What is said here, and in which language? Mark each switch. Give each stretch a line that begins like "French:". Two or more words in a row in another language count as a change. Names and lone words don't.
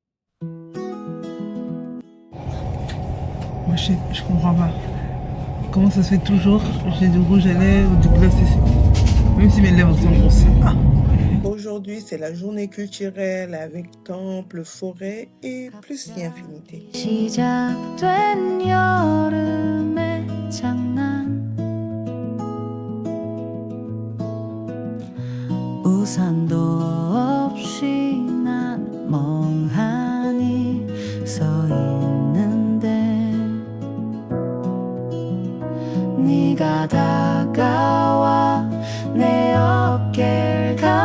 French: Moi, je comprends pas. Comment ça se fait toujours? J'ai du rouge à lèvres ou du gloss ici. Même si mes lèvres sont grosses. Ah. Aujourd'hui, c'est la journée culturelle avec temple, forêt et plus si infinité.
Korean: 시작된 여름의 장난 우산도 없이 난 멍하니 서 있는데 네가 다가와 내 어깨를